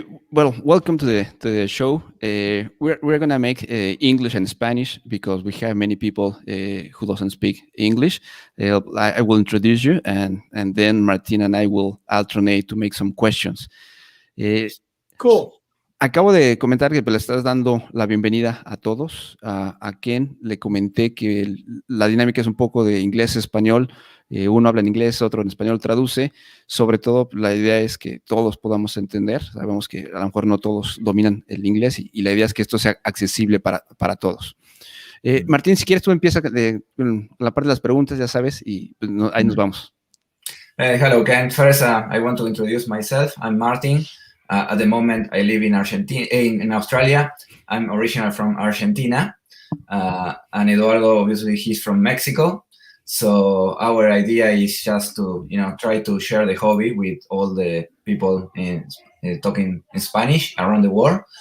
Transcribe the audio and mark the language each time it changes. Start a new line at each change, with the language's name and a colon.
English: Well, welcome to the show. We're gonna make English and Spanish because we have many people who doesn't speak English. I will introduce you, and then Martina and I will alternate to make some questions. Cool.
Spanish: Acabo de comentar que le estás dando la bienvenida a todos. A Ken le comenté que la dinámica es un poco de inglés-español. Uno habla en inglés, otro en español traduce. Sobre todo, la idea es que todos podamos entender. Sabemos que a lo mejor no todos dominan el inglés y la idea es que esto sea accesible para todos. Martín, si quieres tú empieza con la parte de las preguntas, ya sabes, y pues, ahí nos vamos.
English: Hello, Ken. First, I want to introduce myself. I'm Martin. At the moment, I live in Argentina, in Australia. I'm original from Argentina, and Eduardo, obviously, he's from Mexico. So our idea is just to, try to share the hobby with all the people talking in Spanish around the world.